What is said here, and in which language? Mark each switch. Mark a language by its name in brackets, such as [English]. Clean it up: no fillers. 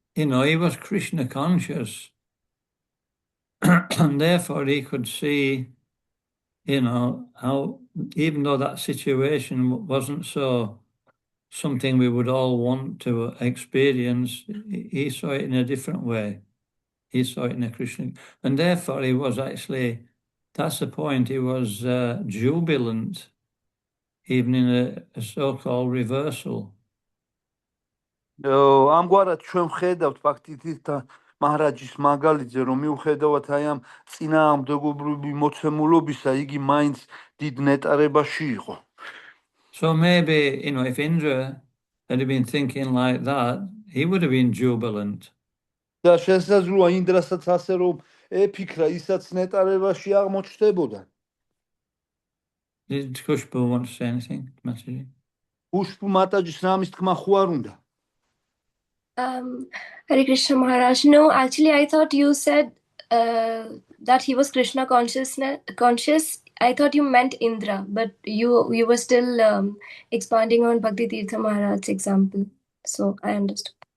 [English] you know, he was Krishna conscious. And therefore he could see, you know, how even though that situation wasn't so something we would all want to experience, he saw it in a different way. He saw it in a Christian, and therefore he was actually, that's the point, he was jubilant, even in a so-called reversal. [Georgian] ამგვარად ჩვენ ვხედავთ ფაქტით მაჰარაჯის მაგალითზე, რომ მიუხედავად აი ამ წინააღმდეგობრივი მოცემულობისა, იგი მაინც დიდ ნეტარებაში იყო. [English] So maybe, you know, if Indra had been thinking like that, he would have been jubilant. [Georgian] და შესაძლოა ინდრასაც ასე რომ ეფიქრა, ისაც ნეტარებაში აღმოჩნდებოდა. [English] Did Kushbu want to say anything, Mataji? [Georgian] უშბუ მატაჯის რამის თქმა ხო არ უნდა? [English] Hare Krishna Maharaj. No, actually, I thought you said that he was Krishna conscious. I thought you meant Indra, but you were still expanding on Bhakti Tirtha Maharaj's example. So I understood.